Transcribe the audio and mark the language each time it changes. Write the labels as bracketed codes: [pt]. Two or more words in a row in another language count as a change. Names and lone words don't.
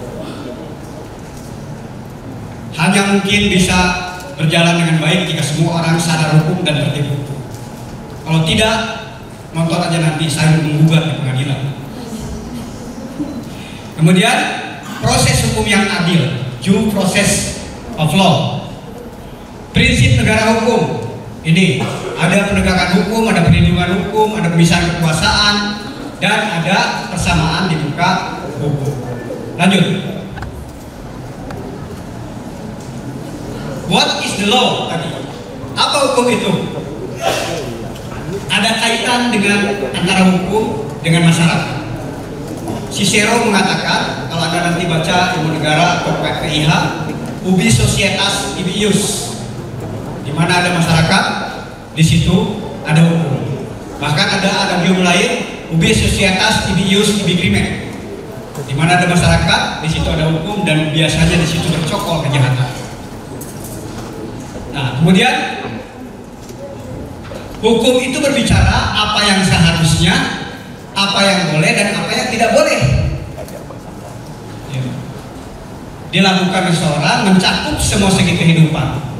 [id] Hanya mungkin bisa berjalan dengan baik jika semua orang sadar hukum dan tertib hukum. Kalau tidak, nonton aja nanti saya menggugat di pengadilan. Kemudian, proses hukum yang adil, [en] due process of law. [id] Prinsip negara hukum. Ini ada penegakan hukum, ada perlindungan hukum, ada pemisahan kekuasaan, dan ada persamaan di muka hukum. Lanjut. [en] What is the law tadi? [id] Apa hukum itu? Ada kaitan dengan antara hukum dengan masyarakat. Cicero mengatakan, kalau Anda nanti baca ilmu negara atau PPIH, [la] ubi societas ibi ius, [id] di mana ada masyarakat, di situ ada hukum. Bahkan ada adagium lain, [la] ubi societas ibi ius ibi crimen, [id] di mana ada masyarakat, di situ ada hukum, dan biasanya di situ bercokol kejahatan. Nah, kemudian hukum itu berbicara apa yang seharusnya, apa yang boleh, dan apa yang tidak boleh dilakukan seseorang, mencakup semua segi kehidupan.